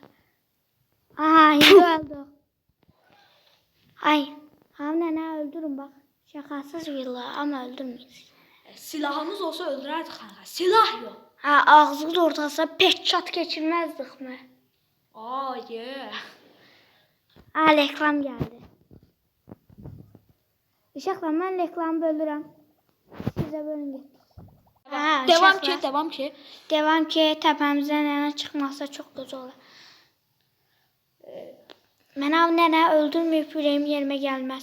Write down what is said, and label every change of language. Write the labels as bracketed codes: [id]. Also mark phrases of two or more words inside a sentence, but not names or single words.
[tr] Aha şimdi öldü. Ay. Hamle öldürün bak. Şakasız villa ama öldürmeyin. Silahımız olsa öldürerdik kanka. Silah yok. Ha ağzının ortasına pek çat geçirmezdik mi? Yeah. Al ekran geldi. [az] Uşaqlar, mən reklamı bölürəm. Sizə bölün get. Devam ki. Devam ki, təpəmizdən nənə çıxmasa çox gözəl olar. Mənə nənə öldürməyib ürəyim yerimə gəlməz.